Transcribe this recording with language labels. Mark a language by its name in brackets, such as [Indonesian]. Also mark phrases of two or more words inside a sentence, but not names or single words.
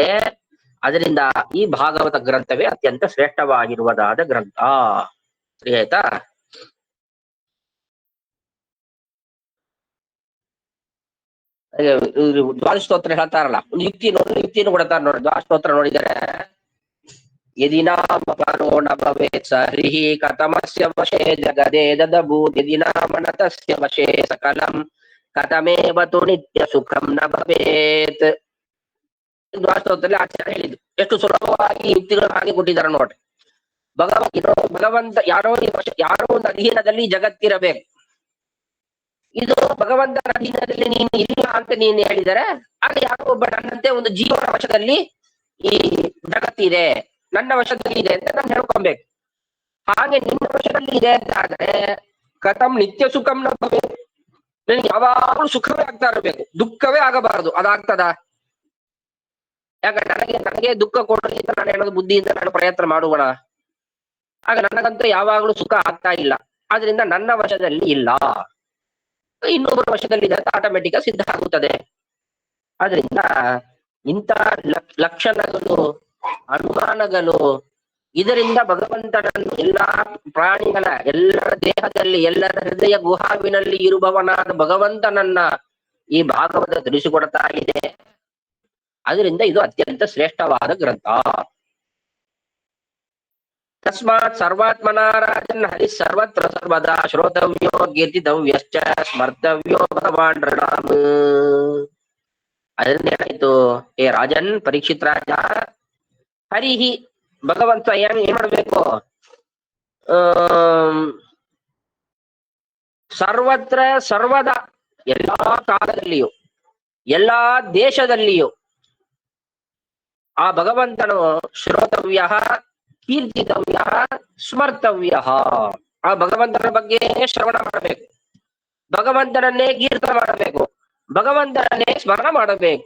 [Kannada] ಅದರಿಂದ ಈ ಭಾಗವತ ಗ್ರಂಥವೇ ಅತ್ಯಂತ ಶ್ರೇಷ್ಠವಾಗಿರುವುದಾದ ಗ್ರಂಥ. ಸರಿ ಆಯ್ತಾ? ದ್ವಾದಶ ಸ್ತೋತ್ರ ಹೇಳ್ತಾರಲ್ಲ, ಒಂದು ಯುಕ್ತಿಯನ್ನು ಕೊಡ್ತಾರ ನೋಡಿ. ದ್ವಾದಶ ಸ್ತೋತ್ರ ನೋಡಿದರೆ, [Sanskrit] ಯದಿ ನಾಮಪರೋ ನ ಭವೇತ್ ಸರಿಹಿ ಕಥಮಸ್ಯ ವಶೇ ಜಗದೇ ದದಭೂತ್, ಯದಿ ನಾಮನತಸ್ಯ ವಶೇ ಸಕಲಂ ಕಥಮೇವ ತು ನಿತ್ಯ ಸುಖಂ ನ ಭವೇತ್. [Kannada] ದ್ವಾದಶ ಸ್ತೋತ್ರದಲ್ಲಿ ಆಚಾರ್ಯ ಹೇಳಿದ್ದು ಎಷ್ಟು ಸುಲಭವಾಗಿ ಯುಕ್ತಿಗಳು ಹಾಗೆ ಕೊಟ್ಟಿದ್ದಾರೆ ನೋಡ್ರಿ. ಭಗವಂತ ಯಾರೋ ಒಂದು ಅಧೀನದಲ್ಲಿ ಜಗತ್ತಿರಬೇಕು. ಇದು ಭಗವಂತನ ಅಧೀನದಲ್ಲಿ ನೀನು ಇಲ್ಲ ಅಂತ ನೀನು ಹೇಳಿದರೆ, ಆಗ ಯಾರೋ ಒಬ್ಬ ನನ್ನಂತೆ ಒಂದು ಜೀವನ ವಶದಲ್ಲಿ ಈ ಜಗತ್ತಿದೆ, ನನ್ನ ವಶದಲ್ಲಿ ಇದೆ ಅಂತ ನಾನು ಹೇಳ್ಕೊಬೇಕು. ಹಾಗೆ ನಿನ್ನ ವಶದಲ್ಲಿ ಇದೆ ಅಂತ ಆದ್ರೆ [Sanskrit] ಕಥಂ ನಿತ್ಯ ಸುಖಂ ನ ಭವೇತ್, [Kannada] ನನಗೆ ಯಾವಾಗಲೂ ಸುಖವೇ ಆಗ್ತಾ ಇರಬೇಕು, ದುಃಖವೇ ಆಗಬಾರದು. ಅದಾಗ್ತದ? ಯಾಕಂದ್ರೆ ನನಗೆ ದುಃಖ ಕೊಡಲಿ ಅಂತ ನಾನು ಹೇಳೋದು ಬುದ್ಧಿಯಿಂದ ನಾನು ಪ್ರಯತ್ನ ಮಾಡುವಣ. ಆಗ ನನಗಂತೂ ಯಾವಾಗಲೂ ಸುಖ ಆಗ್ತಾ ಇಲ್ಲ, ಆದ್ರಿಂದ ನನ್ನ ವಶದಲ್ಲಿ ಇಲ್ಲ, ಇನ್ನೊಬ್ಬರ ವಶದಲ್ಲಿ ಅಂತ ಆಟೋಮೆಟಿಕ್ ಸಿದ್ಧ ಆಗುತ್ತದೆ. ಆದ್ರಿಂದ ಇಂಥ ಲಕ್ಷಣಗಳು, ಅನುಮಾನಗಳು, ಇದರಿಂದ ಭಗವಂತನನ್ನು ಎಲ್ಲಾ ಪ್ರಾಣಿಗಳ, ಎಲ್ಲರ ದೇಹದಲ್ಲಿ, ಎಲ್ಲರ ಹೃದಯ ಗುಹಾವಿನಲ್ಲಿ ಇರುವವನಾದ ಭಗವಂತನನ್ನ ಈ ಭಾಗವತ ತಿಳಿಸಿಕೊಡ್ತಾ ಇದೆ. ಅದರಿಂದ ಇದು ಅತ್ಯಂತ ಶ್ರೇಷ್ಠವಾದ ಗ್ರಂಥ. [Sanskrit] ತಸ್ಮಾತ್ ಸರ್ವಾತ್ಮನ ರಾಜನ್ ಹರಿ ಸರ್ವತ್ರ ಸರ್ವದಾ ಶ್ರೋತವ್ಯೋ ಕೀರ್ತಿತವ್ಯಶ್ಚ ಸ್ಮರ್ತವ್ಯೋ ಭಗವಾನ್ ಋಣಾಮ್. [Kannada] ಅದರಿಂದ ಏನಾಯ್ತು? ಏ ರಾಜನ್, ಪರೀಕ್ಷಿತ್ ರಾಜ, ಹರಿಹಿ ಭಗವಂತ ಏನ್ ಮಾಡ್ಬೇಕು? [Sanskrit] ಸರ್ವತ್ರ ಸರ್ವದ, [Kannada] ಎಲ್ಲಾ ಕಾಲದಲ್ಲಿಯೂ ಎಲ್ಲಾ ದೇಶದಲ್ಲಿಯೂ ಆ ಭಗವಂತನು [Sanskrit] ಶ್ರೋತವ್ಯ ಕೀರ್ತಿತವ್ಯ ಸ್ಮರ್ತವ್ಯ, [Kannada] ಆ ಭಗವಂತನ ಬಗ್ಗೆ ಶ್ರವಣ ಮಾಡಬೇಕು, ಭಗವಂತನನ್ನೇ ಕೀರ್ತನ ಮಾಡಬೇಕು, ಭಗವಂತನನ್ನೇ ಸ್ಮರಣ ಮಾಡಬೇಕು.